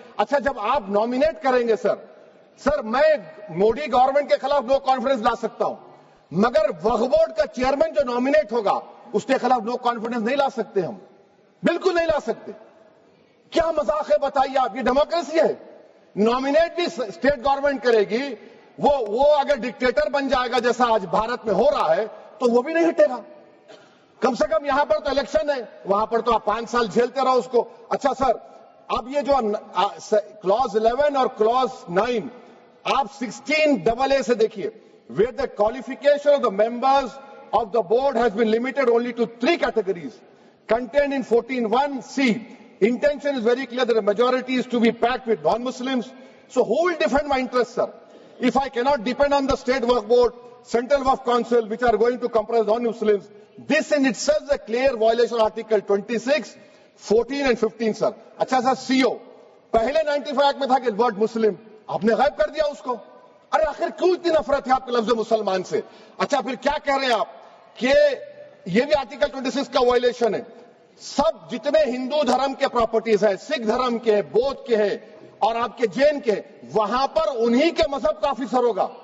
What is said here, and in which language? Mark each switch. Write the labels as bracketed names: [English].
[Urdu] اچھا جب آپ نامینیٹ کریں گے سر میں مودی گورنمنٹ کے خلاف نو کانفیڈنس لا سکتا ہوں، مگر وقف بورڈ کا چیئرمین جو نامینیٹ ہوگا اس کے خلاف نو کانفیڈنس نہیں لا سکتے، ہم بالکل نہیں لا سکتے. کیا مذاق ہے بتائیے آپ؟ یہ ڈیموکریسی ہے. نامینیٹ بھی اسٹیٹ گورنمنٹ کرے گی، وہ اگر ڈکٹیٹر بن جائے گا جیسا آج بھارت میں ہو رہا ہے تو وہ بھی نہیں ہٹے گا. کم سے کم یہاں پر تو الیکشن ہے، وہاں پر تو آپ 5 سال جھیلتے رہو اس کو. اچھا سر، اب یہ جو کلوز 11 اور کلوز 9 آپ 16AA سے دیکھیے، [English] where the qualification of the members of the board has been limited only to 3 categories contained in 14(1)(c). Intention is very clear that the majority is to be packed with non-Muslims. So who will defend my interests, sir? If I cannot depend on the state waqf board, central waqf council, which are going to comprise non-Muslims, this in itself is a clear violation of Article 26. 14 and 15 sir. [Urdu] اچھا سر CO پہلے 95 act میں تھا کہ word مسلم آپ نے غائب کر دیا اس کو. ارے آخر کیوں اتنی نفرت ہے آپ کے لفظ مسلمان سے؟ اچھا پھر کیا کہہ رہے ہیں آپ کہ یہ بھی آرٹیکل 26 کا وائلیشن ہے. سب جتنے ہندو دھرم کے پراپرٹیز ہیں، سکھ دھرم کے، بودھ کے ہیں اور آپ کے جین کے، وہاں پر انہی کے مذہب کا آفیسر ہوگا.